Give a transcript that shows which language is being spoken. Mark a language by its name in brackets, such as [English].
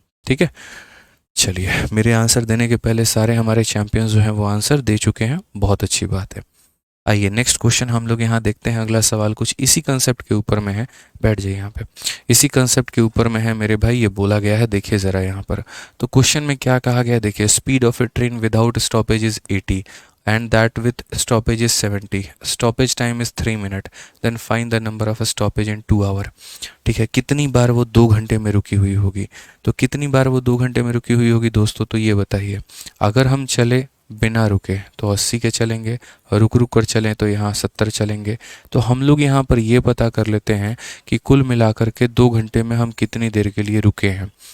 [Hindi] ठीक है, चलिए मेरे आंसर देने के पहले सारे हमारे चैंपियंस जो हैं वो आंसर दे चुके हैं, बहुत अच्छी बात है। आइए नेक्स्ट क्वेश्चन हम लोग यहाँ देखते हैं। अगला सवाल कुछ इसी कंसेप्ट के ऊपर में है, बैठ जाइए यहाँ पे। इसी कंसेप्ट के ऊपर में है मेरे भाई, ये बोला गया है, देखिए ज़रा यहाँ पर। तो क्वेश्चन में क्या कहा गया देखिए, [English] Speed of a train without stoppage is 80 and that with stoppage is 70, stoppage time is 3 minute, then find the number of stoppage in 2 hour। [Hindi] ठीक है, कितनी बार वो 2 घंटे में रुकी हुई होगी, तो कितनी बार वो 2 घंटे में रुकी हुई होगी दोस्तों, तो ये बताइए। अगर हम चले बिना रुके तो 80 के चलेंगे, रुक रुक कर चलें तो यहाँ 70 चलेंगे। तो हम लोग यहाँ पर ये पता कर लेते हैं कि कुल मिलाकर के 2 घंटे में हम कितनी देर के लिए रुके हैं।